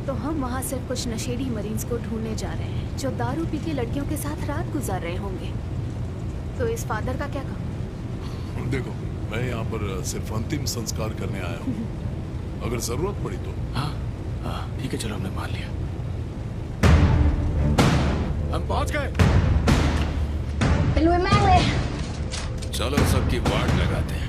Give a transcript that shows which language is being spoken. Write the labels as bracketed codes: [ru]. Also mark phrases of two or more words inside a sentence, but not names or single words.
[hi] तो हम वहाँ सिर्फ कुछ नशेड़ी मरीन्स को ढूंढने जा रहे हैं जो दारू पी के लड़कियों के साथ रात गुजार रहे होंगे। तो इस फादर का क्या काम? देखो, मैं यहाँ पर सिर्फ अंतिम संस्कार करने आया हूँ। अगर जरूरत पड़ी तो। हाँ हाँ ठीक है, चलो हमने मान लिया। हम पहुंच गए। [th] ไปลุยแม่งเลย [hi] चलो सबकी वार्ड लगाते हैं।